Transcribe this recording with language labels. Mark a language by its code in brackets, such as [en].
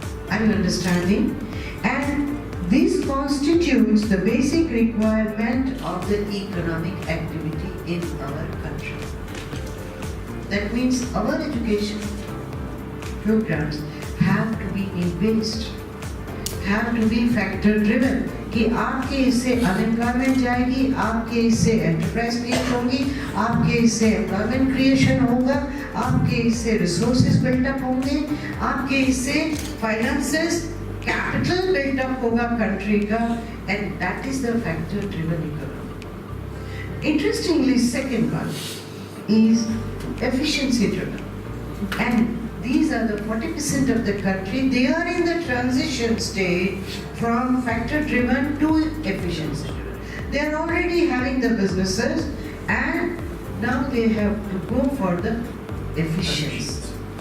[en] Are you understanding? And this constitutes the basic requirement of the economic activity in our country. That means our education programs have to be based, have to be factor driven. [hi] कि आपके इससे unemployment जाएगी, आपके इससे enterprise create होंगी, आपके इससे employment creation होगा, आपके इससे रिसोर्सेज बिल्डअप होंगे, आपके इससे फाइनेंसेस कैपिटल बिल्डअप होगा कंट्री का, [en] And that is the factor driven economy. Interestingly, second one is efficiency driven, and these are the 40% of the country. They are in the transition stage from factor driven to efficiency driven. They are already having the businesses and now they have to go for the efficiency.